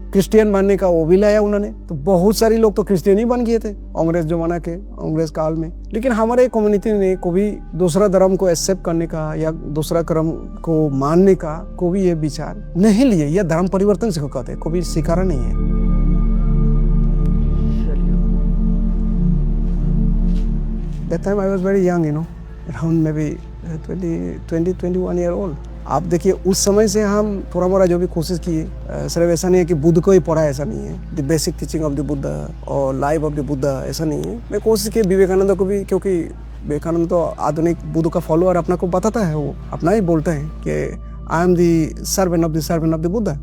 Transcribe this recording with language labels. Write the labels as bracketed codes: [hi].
[hi] Christian बनने का वो भी लाया उन्होंने, तो बहुत सारे लोग तो क्रिश्चियन ही बन गए थे अंग्रेज जमाना के, अंग्रेज काल में। लेकिन हमारे कम्युनिटी ने कभी दूसरा धर्म को एक्सेप्ट करने का या दूसरा धर्म को मानने का कोई ये विचार नहीं लिए, या धर्म परिवर्तन से कहते हैं, कभी स्वीकारा नहीं है। [en] That time I was very young, you know, around maybe 21 year old. [hi] आप देखिए उस समय से हम थोड़ा मोड़ा जो भी कोशिश किए, सिर्फ ऐसा नहीं है कि बुद्ध को ही पढ़ा, ऐसा नहीं है। [en] the basic teaching of the Buddha और life of the Buddha, [hi] ऐसा नहीं है। मैं कोशिश की विवेकानंद को भी, क्योंकि विवेकानंद तो आधुनिक बुद्ध का फॉलोअर अपना को बताता है, वो अपना ही बोलते हैं कि [en] I am the servant of the Buddha.